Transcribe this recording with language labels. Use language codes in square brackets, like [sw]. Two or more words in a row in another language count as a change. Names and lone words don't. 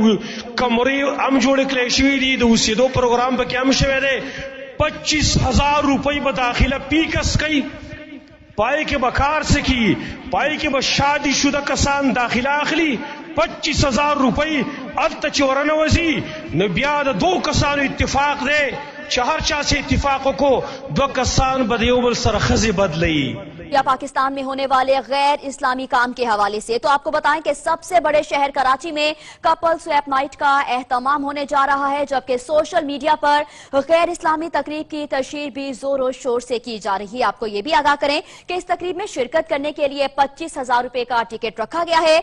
[ps] کمرې هم جوړې کړی شوي دي د اوسېدو پروګرام پکې هم شوی دی 25,000 روپۍ به داخله پیکس کوي پای کې به کار سکی پای کې به شادي شده کسان داخله اخلي 25,000 روپۍ هلته چې ورنوځي نو بیا د 2 کسانو اتفاق دی چې هر چا سے اتفاق کو 2 کسان به د یو بل سره ښځې بدلوي [ur] یا پاکستان میں ہونے والے غیر اسلامی کام کے حوالے سے تو آپکو بتائیں کہ سب سے بڑے شہر کراچی میں [en] couple swap night [ur] کا اہتمام ہونے جا رہا ہے، جبکہ [en] social media [ur] پر غیر اسلامی تقریب کی تشہیر بھی زوروں شور سے کی جا رہی ہے. آپکو یہ بھی آگاہ کریں کہ اس تقریب میں شرکت کرنے کے لیے 25,000 روپے کا ٹکٹ رکھا گیا ہے.